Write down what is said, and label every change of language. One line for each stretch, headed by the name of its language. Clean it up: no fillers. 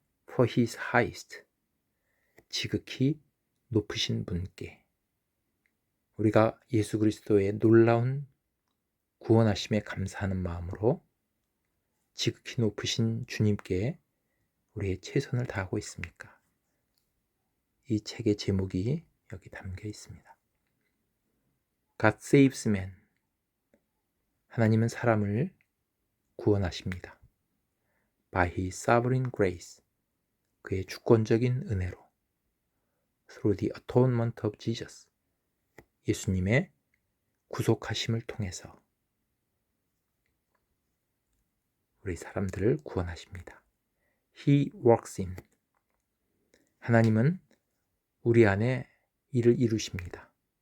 English: For his highest,
Korean: 지극히 높으신 분께, 우리가 예수 그리스도의 놀라운 구원하심에 감사하는 마음으로 지극히 높으신 주님께 우리의 최선을 다하고 있습니까? 이 책의 제목이 여기 담겨 있습니다.
English: God saves man,
Korean: 하나님은 사람을 구원하십니다.
English: By his sovereign grace,
Korean: 그의 주권적인 은혜로.
English: Through the atonement of Jesus,
Korean: 예수님의 구속하심을 통해서 우리 사람들을 구원하십니다.
English: He works in,
Korean: 하나님은 우리 안에 일을 이루십니다.